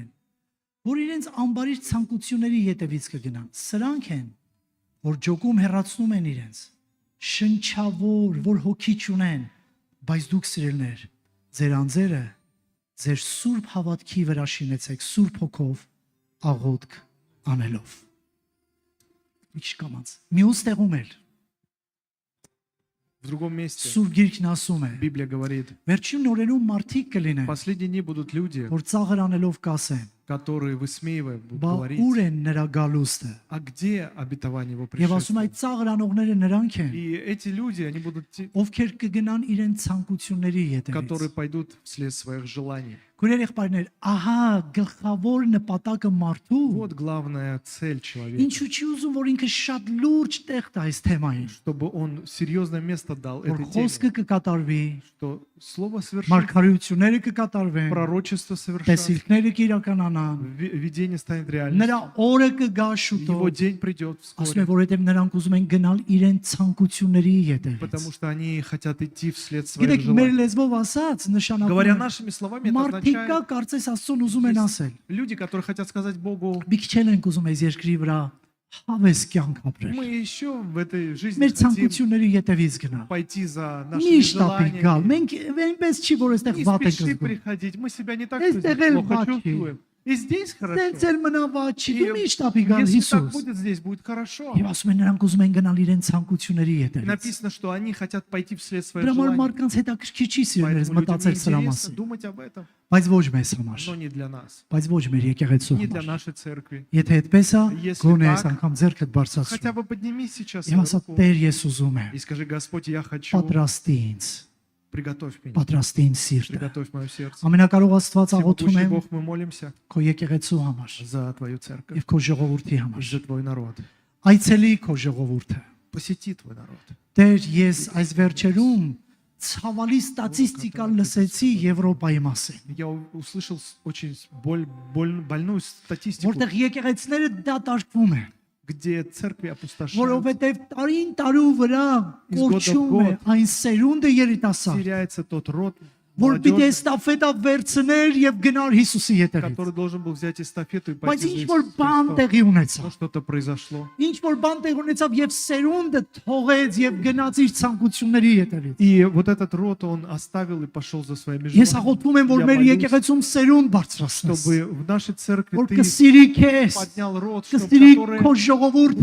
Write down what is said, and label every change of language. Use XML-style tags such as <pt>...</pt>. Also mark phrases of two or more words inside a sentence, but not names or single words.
<hy>որ իրենց ամբարիր ցանկությունների ետևից կգնան։ Սրանք են, որ ջոկում հեռացնում են իրենց, շնչավոր, որ հոգի չունեն, բայց դուք սիրելներ, ձեր անձերը ձեր սուրբ հավատքի վրա շինեցեք, սուրբ հոգով աղոթք անելով։ Ինչ կամած։ Մյուս տեղում էլ</hy> <ru>В другом месте</ru> <hy>Սուրբ Գիրքն ասում է,</hy> <ru>Библия говорит,</ru> <hy>վերջին օրերում մարդիկ</hy> <ru>в</ru> <hy>կլինեն,</hy> <ru>последние дни будут люди,</ru> <hy>որ ծաղր անելով կասեն,</hy> <ru>которые, высмеивая, будут</ru> <hy>բա</hy> <ru>говорить,</ru> <hy>ուր են նրա գալուստը։</hy> <ru>а где обетование Его</ru> <hy>Եվ ասում</hy> <ru>пришествия?</ru> <hy>այդ ծաղր անողները նրանք են,</hy> <ru>И эти люди, они будут те,</ru> <hy>ովքեր կգնան իրենց ցանկությունների</hy> <ru>которые</ru> <hy>ետևից։</hy> <ru>пойдут вслед своих желаний.</ru> <hy>Քույրեր եղբայրներ, ահա գլխավոր նպատակը մարդու,</hy> <ru>Вот главная цель человека,</ru> <hy>ինչու չի ուզում որ ինքը շատ լուրջ տեղ տա այս թեմային,</hy> <ru>чтобы он серьезное место дал</ru> <hy>որ</hy> <ru>этой</ru> <hy>խոսքը</hy> <ru>теме,</ru> <hy>կկատարվի,</hy> <ru>что слово совершится,</ru> <hy>մարգարեությունները կկատարվեն,</hy> <ru>пророчество совершится,</ru> <hy>տեսիլքները կիրականանան,</hy> <ru>видение станет</ru> <hy>նրա</hy> <ru>реальностью,</ru> <hy>օրը կգա</hy> <ru>его</ru> <hy>շուտով։</hy> <ru>день придет</ru> <hy>Ասում</hy> <ru>вскоре,</ru> <hy>է որովհետև նրանք ուզում են գնալ իրենց ցանկությունների ետևից։</hy> <ru>потому что они хотят идти вслед своих</ru> <hy>Գիտեք, մեր</hy> <ru>желаний.</ru> <hy>լեզվով ասած նշանակում</hy> <ru>Говоря</ru> <hy>է</hy> <ru>нашими словами, это</ru> <hy>մարդիկ կա</hy> <ru>означает,</ru> <hy>կարծես Աստծուն ուզում են ասել։</hy> <ru>люди, которые хотят сказать Богу,</ru> <hy>Մի քիչ էլ ենք ուզում այս երկրի վրա հավես կյանք ապրել։</hy> <ru>мы еще в этой жизни</ru> <hy>Մեր</hy> <ru>хотим</ru> <hy>ցանկությունների ետևից գնալ։</hy> <ru>пойти за нашими</ru> <hy>Միշտ ապիկ գալ։</hy> <ru>желаниями.</ru> <hy>Մենք այնպես չի որ այստեղ</hy> <ru>Не</ru> <hy>վատ ենք</hy> <ru>спеши</ru> <hy>զգում։</hy> <ru>приходить, мы себя не так Есть плохо такая чувствуем. И здесь хорошо.</ru> <hy>Դենց էլ մնավա չի,</hy> <ru>И</ru> <hy>դու միշտ ապիկ գալ</hy> <ru>если так</ru> <hy>Հիսուս։</hy> <ru>будет здесь, будет хорошо.</ru> <hy>Եվ ասում են նրանք ուզում են գնալ իրենց ցանկությունների ետևից։</hy> <ru>Написано, что они хотят пойти вслед своих</ru> <hy>Դրա համար</hy> <ru>желаний.</ru> <hy>մարդկանց հետաքրքիր չի սիրելիներս</hy> <ru>Поэтому людям</ru> <hy>մտածել սրա</hy> <ru>интересно</ru> <hy>մասին,</hy> <ru>думать об этом,</ru> <hy>բայց ոչ մեզ համար,</hy> <ru>но не для нас,</ru> <hy>բայց ոչ մեր եկեղեցու</hy> <ru>не для</ru> <hy>համար։</hy> <ru>нашей церкви.</ru> <hy>Եթե այդպես է,</hy> <ru>Если</ru> <hy>գոնե</hy> <ru>так,</ru> <hy>այս անգամ ձեռքդ բարձրացրու։</hy> <ru>Хотя бы подними сейчас</ru> <hy>Եվ</hy> <ru>свою</ru> <hy>ասա</hy> <ru>руку</ru> <hy>Տեր ես ուզում եմ,</hy> <ru>и скажи, Господь, я хочу,</ru> <hy>պատրաստի ինձ,</hy> <ru>приготовь меня,</ru> <hy>պատրաստի ինձ սիրտը։</hy> <ru>приготовь мое сердце.</ru> <hy>Ամենակարող Աստված աղոթում</hy> <ru>Всемогущий</ru> <hy>եմ</hy> <ru>Бог, мы молимся</ru> <hy>քո եկեղեցու համար</hy> <ru>за Твою церковь,</ru> <hy>եւ քո ժողովրդի</hy> <ru>и</ru> <hy>համար։</hy> <ru>за Твой народ.</ru> <hy>Այցելի քո ժողովուրդը։</hy> <ru>Посети Твой народ.</ru> <hy>Տեր, ես այս վերջերում ցավալի ստատիստիկա լսեցի Եվրոպայի մասին,</hy> <ru>Я услышал очень больную статистику,</ru> <hy>որտեղ եկեղեցիները դատարկվում են,</hy> <ru>где церкви опустошаются,</ru> <hy>որովհետեւ տարին տարու վրա</hy> <ru>Из года в</ru> <hy>կորչում է</hy> <ru>год</ru> <hy>այն սերունդը երիտասարդ,</hy> <ru>теряется тот род</ru> <hy>որ պիտի</hy> <ru>молодежи,</ru> <hy>ստաֆետա վերցներ եւ գնար Հիսուսի հետևից։</hy> <ru>который должен был взять эстафету и</ru> <hy>Բայց</hy> <ru>пойти за</ru> <hy>ինչ որ</hy> <ru>Иисусом</ru> <hy>բան</hy> <ru>Христом.</ru> <hy>տեղի ունեցավ։</hy> <ru>Но что-то произошло.</ru> <hy>Ինչ որ բան տեղ ունեցավ եւ սերունդը թողեց եւ գնաց իր ցանկությունների հետևից։</hy> <ru>И вот этот род он оставил и пошел за своими</ru> <hy>Ես</hy> <ru>желаниями.</ru> <hy>աղոթում եմ, որ</hy> <ru>Я</ru> <hy>մեր</hy> <ru>молюсь,</ru> <hy>եկեղեցում սերունդ բարձրացնես,</hy> <ru>чтобы в нашей церкви</ru> <hy>որ</hy> <ru>ты</ru> <hy>կսիրի քեզ,</hy> <ru>поднял род, чтобы</ru> <hy>կսիրի</hy> <ru>который</ru> <hy>քո ժողովուրդը,</hy>